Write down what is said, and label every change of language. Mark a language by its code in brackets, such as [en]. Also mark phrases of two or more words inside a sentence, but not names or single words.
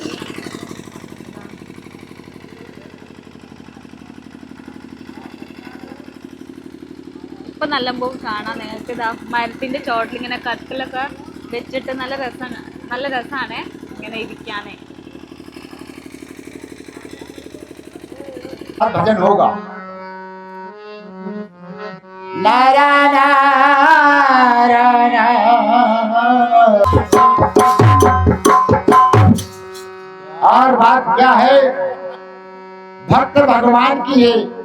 [ml] ഇപ്പൊ നല്ലപോലെ കാണാം നിങ്ങൾക്ക്. ഇതാ മരത്തിന്റെ ചോട്ടിലിങ്ങനെ കട്ടിലൊക്കെ വെച്ചിട്ട് നല്ല രസമാണ് ഇങ്ങനെ ഇരിക്കാനേ. [hi] भजन होगा नारायण और बात क्या है, भक्त भगवान की है।